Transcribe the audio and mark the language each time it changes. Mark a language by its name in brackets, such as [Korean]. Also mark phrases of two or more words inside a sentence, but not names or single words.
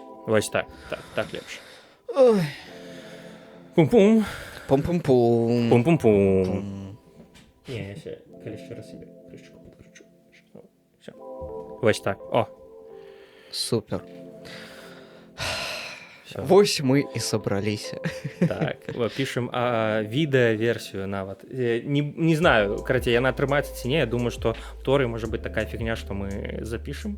[Belarusian] Вось так лепш. Ой. Пум-пум. Пум-пум-пум. Пум-пум-пум. Пум. [Ukrainian] Не, я ще, коли ще раз себе кришечку підкручу. Все. [Belarusian] Вось так. О. Супер. [Ukrainian] Все. [Belarusian] Вось мы і сабраліся. Так, пішем відэа-версію нават. Не знаю, карацей, яна атрымаецца ці не. Я думаю, што торы можа быць такая фігня, што мы запішем.